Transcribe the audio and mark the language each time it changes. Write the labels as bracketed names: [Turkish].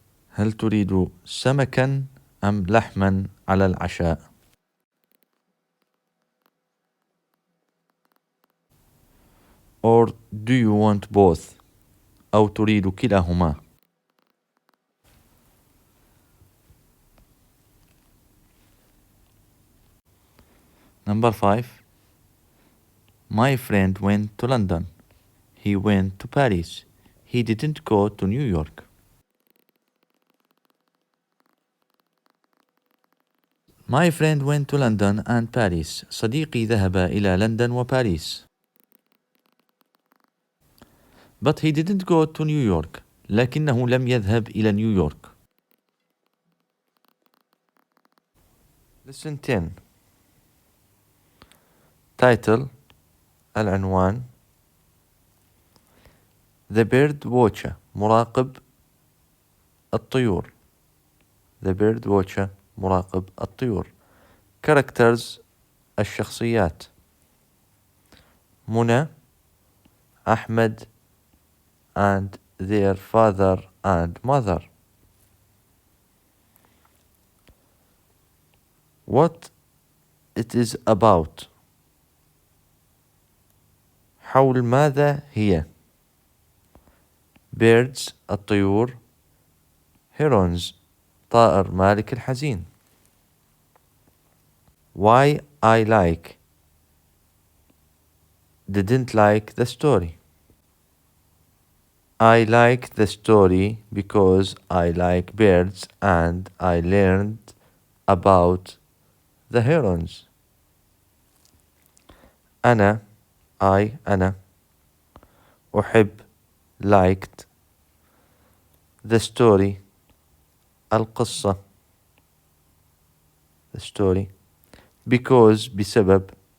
[Arabic] هل تريد سمكا أم لحما على العشاء؟ [English] Or do you want both؟ [Arabic] أو تريد كلاهما؟ [English] Number 5. My friend went to London. He went to Paris. He didn't go to New York. My friend went to London and Paris. [Arabic] صديقي ذهب إلى لندن وباريس. [English] But he didn't go to New York. [Arabic] لكنه لم يذهب إلى نيويورك. [English] Lesson 10. Title العنوان The Bird Watcher [Arabic] مراقب الطيور. [English] The Bird Watcher [Arabic] مراقب الطيور. [English] Characters [Arabic] الشخصيات [English] منى أحمد and their father and mother. what it is about. [Arabic] حول ماذا هي. [English] birds الطيور. [Arabic] herons طائر مالك الحزين. [English] why I didn't like the story. I like the story because I like birds and I learned about the herons. [Arabic] أنا أنا أحب [English] liked the story [Arabic] القصة [English] the story because [Arabic] بسبب